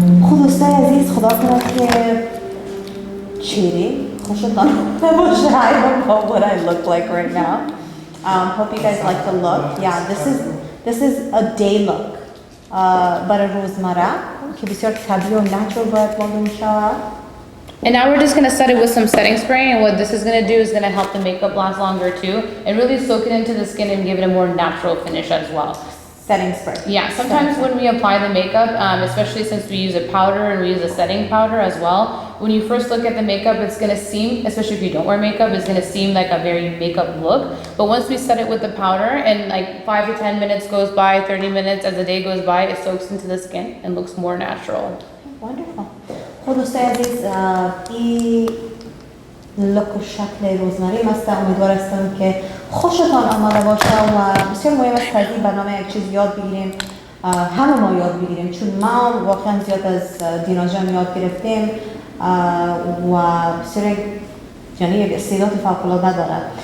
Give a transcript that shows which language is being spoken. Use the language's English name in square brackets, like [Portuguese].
[Persian] خب دوستای عزیز خدا کنه که چیری خوشتان نباشه. [English] I don't know what I look like right now. Hope you guys like the look. Yeah, this is a day look. [Persian] برای روزمره که بسیار طبیعی و natural باید معلوم شود. [English] And now we're just going to set it with some setting spray, and what this is going to do is going to help the makeup last longer too, and really soak it into the skin and give it a more natural finish as well. Setting spray. Yeah, sometimes when we apply the makeup, especially since we use a powder and we use a setting powder as well, when you first look at the makeup, it's going to seem, especially if you don't wear makeup, it's going to seem like a very makeup look. But once we set it with the powder and like 5 to 10 minutes goes by, 30 minutes as the day goes by, it soaks into the skin and looks more natural. Wonderful. [Persian] خب دوستای عزیز این لوک و شکل روزمره است. امیدوار هستم که خوشتان آمده باشه و بسیار مهم است که از این برنامه یک چیز یاد بگیریم. همه ما یاد بگیریم، چون ما واقعا زیاد از دینا جان یاد گرفتیم و بسیار یعنی یک استعداد فوق‌العاده داره.